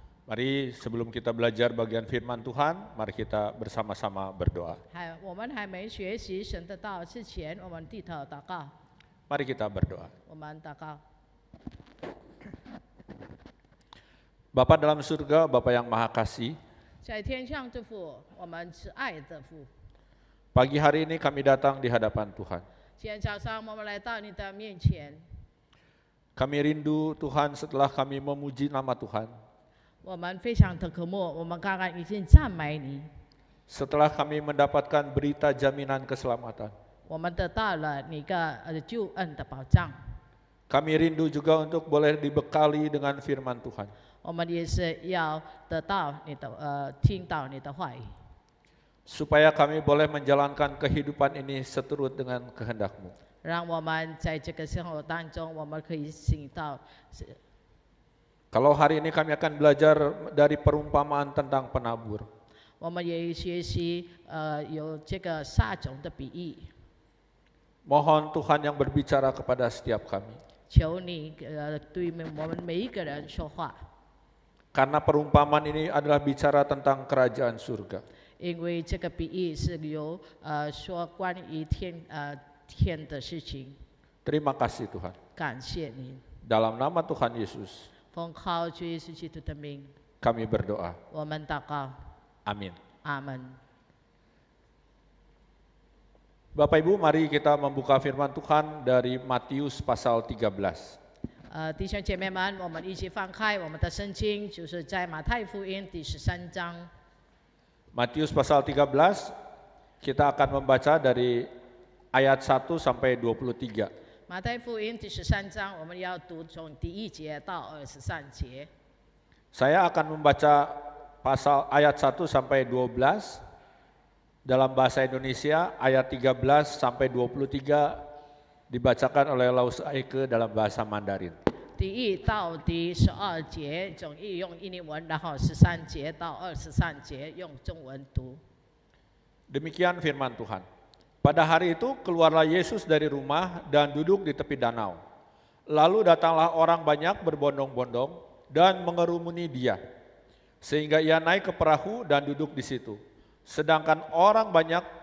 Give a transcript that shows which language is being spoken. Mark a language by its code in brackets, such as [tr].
[id] Mari sebelum kita belajar bagian firman Tuhan, mari kita bersama-sama berdoa. [zh] 我们还没学习神的道之前，我们低头祷告。 [id] Mari kita berdoa. [zh] 我们祷告。 [id] Bapa dalam surga, Bapa yang maha kasih, [zh] 在天上的父，我们是爱的父。 [id] pagi hari ini kami datang di hadapan Tuhan. [zh] 今天早上我们来到你的面前， [id] Kami rindu Tuhan setelah kami memuji nama Tuhan, [zh] 我们非常的渴慕，我们刚刚已经赞美你， [id] setelah kami mendapatkan berita jaminan keselamatan. [zh] 我们得到了你的救恩的保障。 [id] Kami rindu juga untuk boleh dibekali dengan firman Tuhan. [zh] 我们也是要得到你的听到你的话语， [id] Supaya kami boleh menjalankan kehidupan ini seturut dengan kehendak-Mu. [zh] 让我们在这个生活当中，我们可以行到。 [id] Kalau hari ini kami akan belajar dari perumpamaan tentang penabur. [zh] 我们也学习有这个撒种的比喻， [id] Mohon Tuhan yang berbicara kepada setiap kami. [zh] 求你对我们每一个人说话， [id] Karena perumpamaan ini adalah bicara tentang kerajaan surga. [zh] 因为这个比喻是由说关于天的事情。 [id] Terima kasih Tuhan. [zh] 感谢你， [id] Dalam nama Tuhan Yesus, [zh] 奉靠主耶稣基督的名， [id] kami berdoa. [zh] 我们祷告， [id] Amin. [zh] 阿门。 [id] Bapak Ibu, mari kita membuka firman Tuhan dari Matius pasal 13. [zh] 弟兄姐妹们，我们一起翻开我们的圣经，就是在马太福音第13章。 [id] Matius pasal 13, kita akan membaca dari ayat 1 sampai 23. [zh] 马太福音第13章，我们要读从第1节到23节。 [id] Saya akan membaca pasal ayat 1 sampai 12 dalam bahasa Indonesia, ayat 13 sampai 23 dibacakan oleh Laus Aike dalam bahasa Mandarin. [zh] 第1到第12节总译用印尼文，然后13节到23节用中文读。 [id] Demikian firman Tuhan. Pada hari itu keluarlah Yesus dari rumah dan duduk di tepi danau. Lalu datanglah orang banyak berbondong-bondong dan mengerumuni dia. Sehingga ia naik ke perahu dan duduk di situ. Sedangkan orang banyak